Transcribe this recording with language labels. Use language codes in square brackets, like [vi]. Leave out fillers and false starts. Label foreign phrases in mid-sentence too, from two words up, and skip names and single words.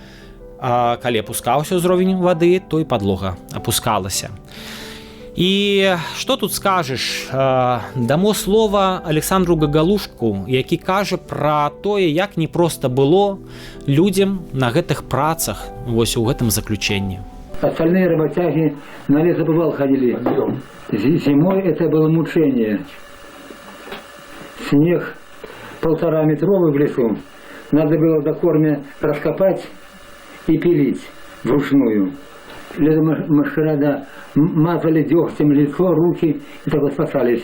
[be] А калі апускаўся ўзровень вады, то і падлога апускалася. І што тут скажаш? Дамо слова Александру Гагалушку, які кажа пра тое, як непроста было людзям на гэтых працах, вось у гэтым заключенні. [ru] Остальные работяги на лесоповал ходили. Зимой это было мучение. Снег 1,5-метровый в лесу. Надо было до корня раскопать и пилить вручную. Мастера, да, мазали дегтем лицо, руки и так вот спасались.